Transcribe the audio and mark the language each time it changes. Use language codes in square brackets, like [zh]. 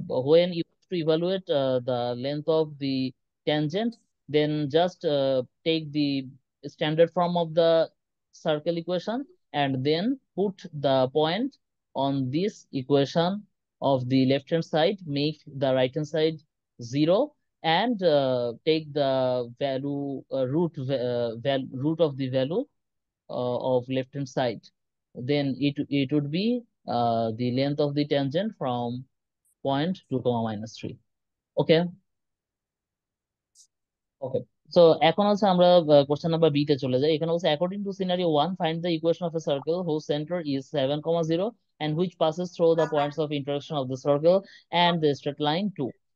[en] when you have to evaluate the length of the tangent, then just take the standard form of the circle equation, and then put the point on this equation of the left hand side, make the right hand side 0, and take the value root of the value of left hand side. Then it would be the length of the tangent from point 2, -3. Okay. Okay. [bn] So এখন হচ্ছে আমরা question number B তে চলে যাই। এখানে হচ্ছে [en] According to scenario 1, find the equation of a circle whose center is 7, 0 and which passes through the points of intersection of the circle and the straight line 2.